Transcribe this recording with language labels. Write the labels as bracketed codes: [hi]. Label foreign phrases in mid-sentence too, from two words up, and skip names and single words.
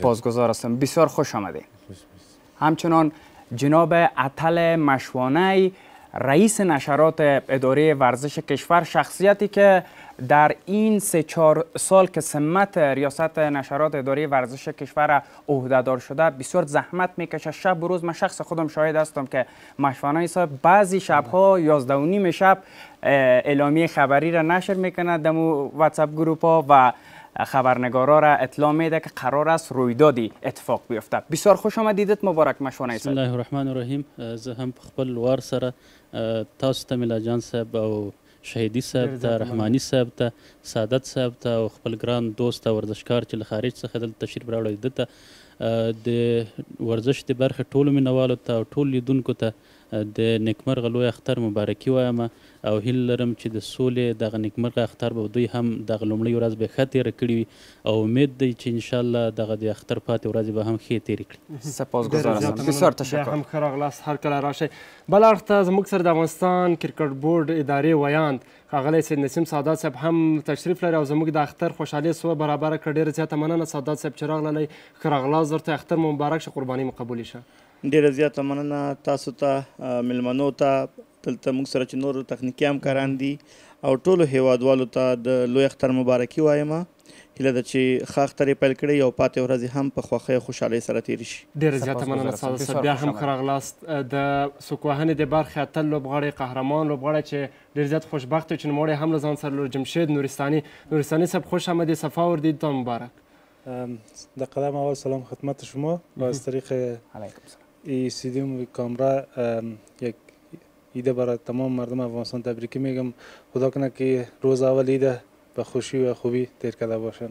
[fa] سپاسگزار هستم، بسیار خوش آمدید. همچنان جناب عطل مشوانه، رئیس نشرات اداره ورزش کشور، شخصیتی که در این 3-4 سال که سمت ریاست نشرات اداره ورزش کشور عهدهدار شده بسیار زحمت میکشه شب و روز. من شخص خودم شاهد هستم که مشوانه صاحب بعضی شبها 11:30 شب اعلامیه خبری را نشر میکنه در واتساپ گروپ ها و خبرنگارا را اطلاع میده که قرار است رویدادی اتفاق بیفته. بسیار خوش آمدید، مبارک مشوانه صاحب. [ar] بسم الله الرحمن الرحیم. [ps] زه هم په خپل وار سره تاسو ته میلا جان صاحب او شهیدی صاحب ته، رحمانی صاحب ته، سعادت صاحب ته او خپل ګران دوست او ورزشکار چې له خارج څخه دلته تشریف راوړی ده ته د ورزش د برخې ټولو مینوالو ته او ټولو لیدونکو ته د نیکمرغه لوی اختر مبارکي وایم او هیله لرم چې د سولې دغه نیکمرغه اختر به دوی هم دغه لومړۍ ورځ به ښه تېره کړې وي او امید دی چې انشاءالله دغه د اختر پاتې ورځې به هم ښې تېرې کړي. [fa] سپاسگزار هستم، بسیار تشکر. [ps] هم ښه راغلاست، هر کله راشئ. بل اړخ ته زموږ سره د افغانستان کرکټ بورډ ادارې ویاند ښاغلی سید نسیم سعادت صاحب هم تشریف لري او زموږ د اختر خوشحالي سوه برابره کړه. ډېره زیاته مننه سعادت صاحب چې راغللی. ښه راغلاست، درته اختر مو مبارک شه، قرباني مو قبولې شه. ډیره زیاته مننه تاسو ته، میلمنو ته، دلته موږ سره چې نور تخنیکي همکاران دي او ټولو هیوادوالو ته د لوی اختر مبارکي وایم. هیله ده چې ښه اختر یې پیل کړی او پاتې ورځې هم په خوښۍ او خوشحالۍ سره تېرې شي. ډېره زیاته مننه سعادت صاحب، بیا هم ښه راغلاست. د سوکوهنې د برخې اتل لوبغاړی، قهرمان لوبغاړی چې ډېر زیات خوشبخته چې نوموړی هم له ځان سره لور جمشید نورستاني صاحب [fa] خوش آمدید، صفا وردید، تا مبارک. در قدم اول سلام خدمت شما و از طریق استودیوم کامرا یک عید برای تمام مردم افغانستان تبریکی میگم. خدا کنه که روز اول عید به خوشی و خوبی تیر کرده باشن.